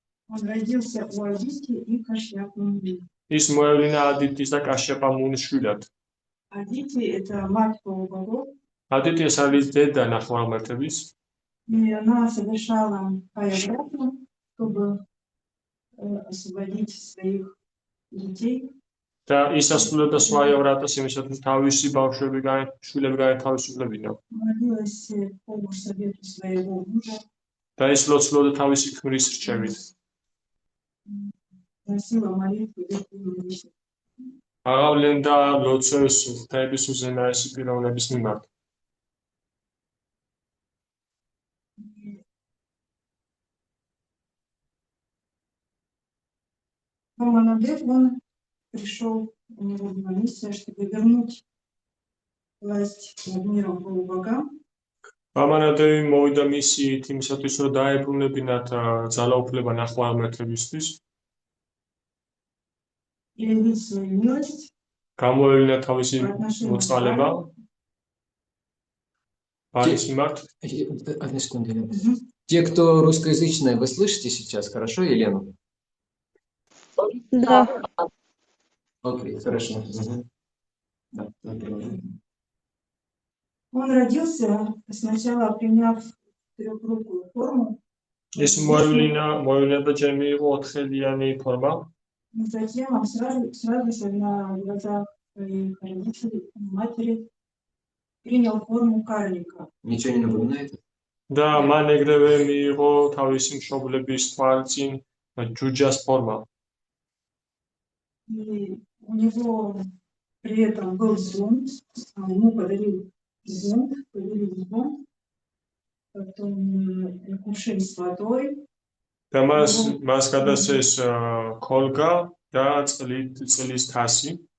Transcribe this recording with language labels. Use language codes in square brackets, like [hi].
[ru] Он родился у Адити и Кашьяпа Муни. [ka] ის მოევლინა ადიტის და კაშიაპა მუნის შვილად. [ru] Адити это мать полубогов, [ka] ადიტი ეს არის დედა ნახევარმართების. [ru] и она совершала айаврату, чтобы освободить своих детей. [ka] და ის ასრულებდა სხვა ევრატას იმისათვის თავისი ბავშვები შვილები გაეთავისუფლებინა. [ru] Молилась по совету своего мужа, [ka] და ის ლოცულობდა თავისი ქმრის რჩევით. [ru] носила молитву Верховного. [ka] აღავლენდა ლოცვებს ღვთაების უზენაესი პიროვნების მიმართ. [ru] Маманадев, он пришел, у него была миссия, чтобы вернуть власть над миром полубогам. [ka] მამანადევი მოვიდა მისიით იმისათვის, რომ დაებრუნებინათ ძალაუფლება ნახევარმართებისთვის. [ru] И явить свою милость [ka] გამოევლინა თავისი [ru] по отношению к [ka] მოწყალება [ru] Богу. [ka] ბარის მიმართ. [ru] Одну секунду, Елена. Те, кто русскоязычные, вы слышите сейчас хорошо, Елену? Да. Окей, хорошо. Да, продолжим. Он родился, сначала приняв трехрукую форму, [ka] ის მოევლინა და ჯერ მიიღო ოთხელიანი ფორმა. [ru] но затем он сразу же на глазах своих родителей, матери, принял форму карлика. Ничего не напоминает? [ka] და მან ეგრევე მიიღო თავისი მშობლების თვალწინ ჯუჯას [ru] форма. И у него при этом был зонт, ему подарили зонт, потом кувшин с водой. [ka] და მას გადასცეს ქოლგა და წყლის თასი.